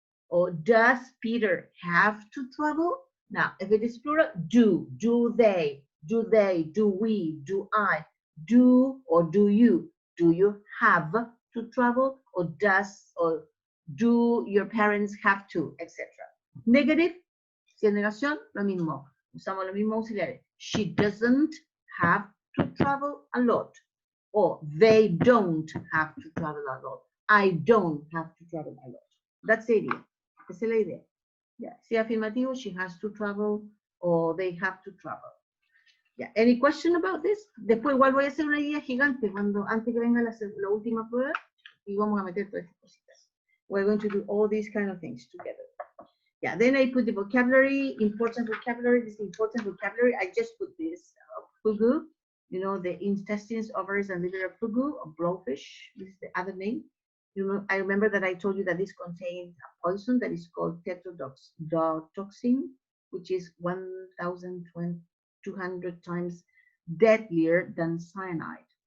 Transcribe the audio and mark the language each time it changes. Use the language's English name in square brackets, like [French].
[English] Or does Peter have to travel? Now, if it is plural, do they, do we, do I, do or do you have to travel, or do your parents have to, etc. [Spanish] Negative, si es negación, lo mismo, usamos los mismos auxiliares. [English] She doesn't have to travel a lot, or they don't have to travel a lot. I don't have to travel a lot. That's the idea. [Spanish] Esa es la idea. [English] Yeah. [Spanish] Si afirmativo, [English] she has to travel, or they have to travel. Yeah. Any question about this? [Spanish] Después igual voy a hacer una guía gigante antes que venga la última prueba y vamos a meter todas estas cositas. [English] We're going to do all these kind of things together. Yeah. Then I put the vocabulary, important vocabulary. This important vocabulary. I just put this fugu. You know, the intestines, ovaries, and liver of fugu, or blowfish. This is the other name. You know, I remember that I told you that this contains a poison that is called tetrodotoxin, which is 1,200 times deadlier than cyanide.